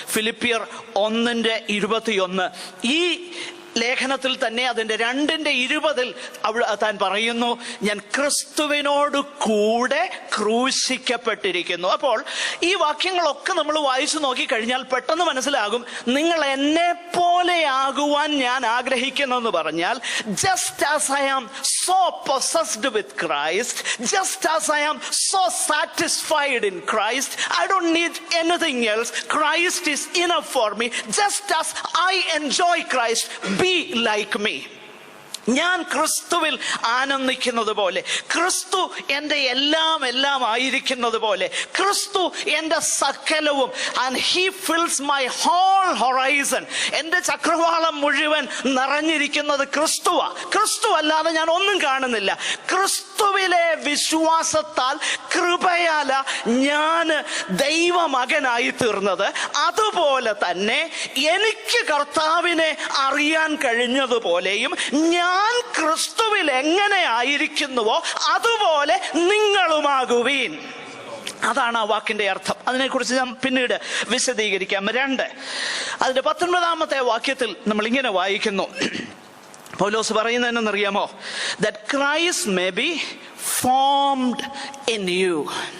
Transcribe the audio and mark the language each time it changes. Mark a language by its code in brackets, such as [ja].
[ml] ഫിലിപ്പിയർ 1:21. ഈ ലേഖനത്തിൽ തന്നെ അതിന്റെ 2:20 താൻ പറയുന്നു, ഞാൻ ക്രിസ്തുവിനോട് കൂടെ ക്രൂശിക്കപ്പെട്ടിരിക്കുന്നു. അപ്പോൾ ഈ വാക്യങ്ങളൊക്കെ നമ്മൾ വായിച്ചു നോക്കിക്കഴിഞ്ഞാൽ പെട്ടെന്ന് മനസ്സിലാകും, നിങ്ങൾ എന്നെ പോലെയാകുവാൻ ഞാൻ ആഗ്രഹിക്കുന്നെന്ന് പറഞ്ഞാൽ, [en] Just as I am so possessed with Christ, just as I am so satisfied in Christ. I don't need anything else. Christ is enough for me. Just as I enjoy Christ, be like me. [ml] ഞാൻ ക്രിസ്തുവിൽ ആനന്ദിക്കുന്നത് പോലെ, ക്രിസ്തു എൻ്റെ എല്ലാം ആയിരിക്കുന്നത് പോലെ, ക്രിസ്തു എൻ്റെ സകലവും. [en] And he fills my whole horizon. [ml] എൻ്റെ ചക്രവാളം മുഴുവൻ നിറഞ്ഞിരിക്കുന്നത് ക്രിസ്തുവാ. ക്രിസ്തു അല്ലാതെ ഞാൻ ഒന്നും കാണുന്നില്ല. ക്രിസ്തുവിലെ വിശ്വാസത്താൽ, കൃപയാല ഞാൻ ദൈവമകനായി തീർന്നത്. അതുപോലെ തന്നെ എനിക്ക് കർത്താവിനെ അറിയാൻ കഴിഞ്ഞതുപോലെയും ഞാൻ ക്രിസ്തുവിൽ എങ്ങനെ ആയിരിക്കുന്നുവോ അതുപോലെ നിങ്ങളുമാകുവീൻ. അതാണ് ആ വാക്കിന്റെ അർത്ഥം. അതിനെക്കുറിച്ച് ഞാൻ പിന്നീട് വിശദീകരിക്കാം. 2, അതിന്റെ 19-ാമത്തെ വാക്യത്തിൽ നമ്മൾ ഇങ്ങനെ വായിക്കുന്നു. പൗലോസ് പറയുന്നത് എന്നറിയാമോ? [en] That Christ may be formed in you.